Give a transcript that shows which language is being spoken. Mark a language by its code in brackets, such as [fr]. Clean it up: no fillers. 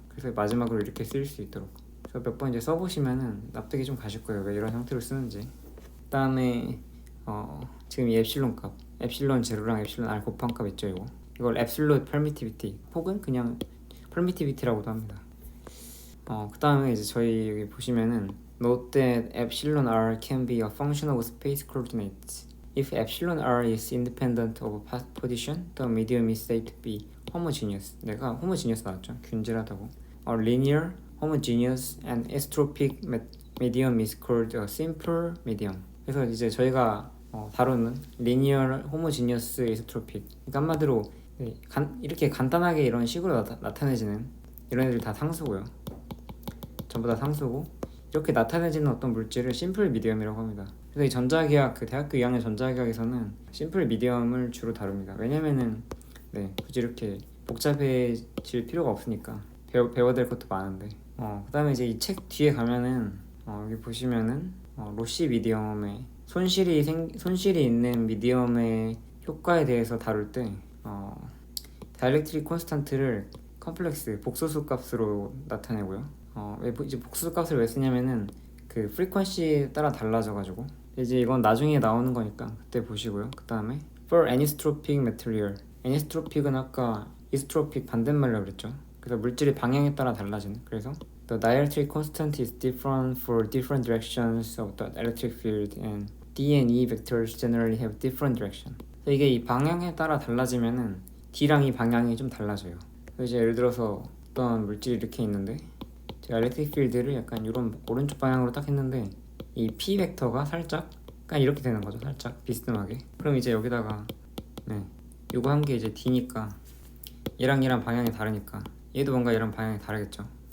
[ko] 그래서 마지막으로 이렇게 쓸 수 있도록. 그래서 몇 번 이제 써보시면은 납득이 좀 가실 거예요. 왜 이런 형태로 쓰는지. 그다음에 지금 이 엡실론 값, 엡실론 제로랑 엡실론 R 곱한 값 있죠. 이걸 앱솔루트 퍼미티비티 혹은 그냥 퍼미티비티라고도 합니다. 그 다음에 이제 저희 여기 보시면은 [en] Note that epsilon r can be a function of space coordinates. If epsilon r is independent of position, the medium is said to be homogeneous. [ko] 내가 homogeneous 나왔죠. 균질하다고. [en] A linear, homogeneous, and isotropic medium is called a simple medium. [ko] 그래서 이제 저희가 다루는 linear, homogeneous, isotropic. 그러니까 한마디로 이렇게 간단하게 이런 식으로 나타내지는 이런 애들 다 상수고요. 전부 다 상수고 이렇게 나타내지는 어떤 물질을 심플 미디엄이라고 합니다. 그래서 이 전자기학 대학교 2학년 전자기학에서는 심플 미디엄을 주로 다룹니다. 왜냐면은 굳이 이렇게 복잡해질 필요가 없으니까 배워야 될 것도 많은데 그 다음에 이제 이 책 뒤에 가면은 여기 보시면은 로시 미디엄의 손실이 있는 미디엄의 효과에 대해서 다룰 때 다이렉트릭 콘스탄트를 컴플렉스 복소수 값으로 나타내고요. 이제 복수 값을 왜 쓰냐면은 그 프리퀀시에 따라 달라져가지고 이제 이건 나중에 나오는 거니까 그때 보시고요. 그 다음에 [en] for anisotropic material, [ko] anisotropic은 아까 isotropic 반대말이라고 그랬죠. 그래서 물질의 방향에 따라 달라지는. 그래서 [en] the dielectric constant is different for different directions of the electric field and D and E vectors generally have different direction. [ko] 이게 이 방향에 따라 달라지면은 D랑 이 방향이 좀 달라져요. 그래서 이제 예를 들어서 어떤 물질이 이렇게 있는데 제가 엘렉트릭 필드를 약간 이런 오른쪽 방향으로 딱 했는데 이 P 벡터가 살짝 약간 이렇게 되는 거죠. 살짝 비스듬하게. 그럼 이제 여기다가 요거 한 게 이제 D니까 얘랑 방향이 다르니까 얘도 뭔가 얘랑 방향이 다르겠죠.